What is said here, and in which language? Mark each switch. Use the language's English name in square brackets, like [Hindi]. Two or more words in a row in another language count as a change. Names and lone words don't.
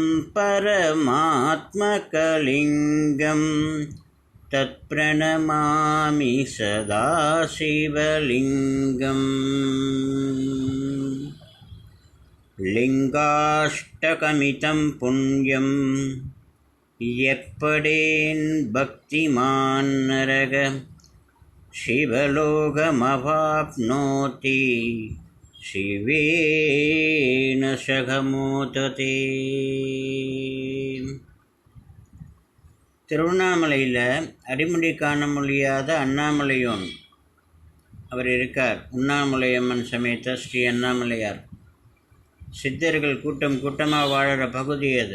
[Sanskrit] परमात्मकलिङ्गं तत्प्रणमामि सदा शिवलिङ्गम् लिङ्गाष्टकमितं पुण्यं यत्पठेन् भक्तिमान् नरः शिवलोकमवाप्नोति शिवेन सகமோததே. [Tamil] திருவண்ணாமலையில் அடிமுடி காண முடியாத அண்ணாமலையோன் அவர் இருக்கார். உண்ணாமலையம்மன் சமேத ஸ்ரீ அண்ணாமலையார். சித்தர்கள் கூட்டம் கூட்டமாக வாழற பகுதி அது.